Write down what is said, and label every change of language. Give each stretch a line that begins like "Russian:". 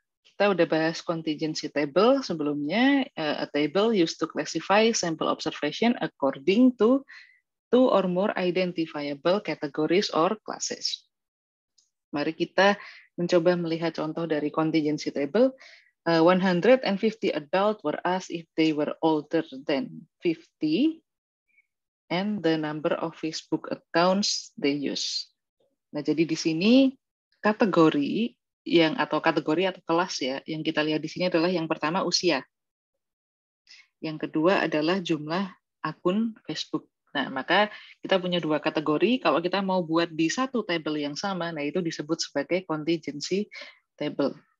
Indonesian: Kita udah bahas contingency table sebelumnya.
English: A table used to classify sample observation according to 2 or more identifiable categories or classes.
Indonesian: Mari kita mencoba melihat contoh dari contingency table.
English: 150 adults were asked if they were older than 50 and the number of Facebook accounts they use.
Indonesian: Nah, jadi di sini kategori atau kelas ya, yang kita lihat di sini adalah yang pertama usia. Yang kedua adalah jumlah akun Facebook. Nah, maka kita punya 2 kategori. Kalau kita mau buat di satu table yang sama, nah itu disebut sebagai contingency table.